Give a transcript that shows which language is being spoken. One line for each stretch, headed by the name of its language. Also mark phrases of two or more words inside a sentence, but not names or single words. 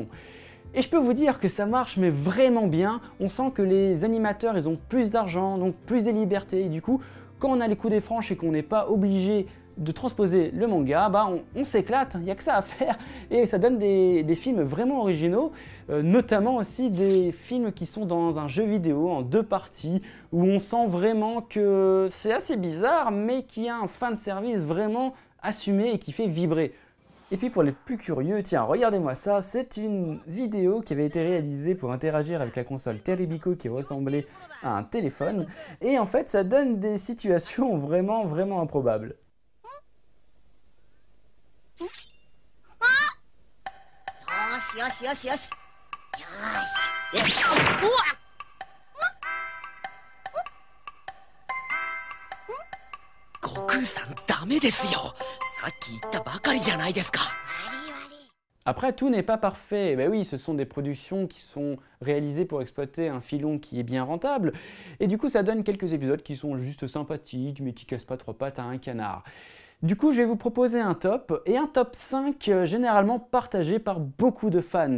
French: Et je peux vous dire que ça marche mais vraiment bien, on sent que les animateurs ils ont plus d'argent, donc plus de liberté, et du coup, quand on a les coups des franches et qu'on n'est pas obligé de transposer le manga, bah on s'éclate, il n'y a que ça à faire, et ça donne des films vraiment originaux, notamment aussi des films qui sont dans un jeu vidéo en 2 parties, où on sent vraiment que c'est assez bizarre, mais qu'il y a un fanservice vraiment assumé et qui fait vibrer. Et puis pour les plus curieux, tiens, regardez-moi ça, c'est une vidéo qui avait été réalisée pour interagir avec la console Terebico qui ressemblait à un téléphone, et en fait ça donne des situations vraiment improbables.
Japanese: よしよしよしよしよしよしうわ悟空さんダメですよ。さっき言ったばかりじゃないですか。
French: Après, tout n'est pas parfait. Ben oui, ce sont des productions qui sont réalisées pour exploiter un filon qui est bien rentable. Et du coup, ça donne quelques épisodes qui sont juste sympathiques, mais qui cassent pas 3 pattes à un canard. Du coup, je vais vous proposer un top, et un top 5 généralement partagé par beaucoup de fans.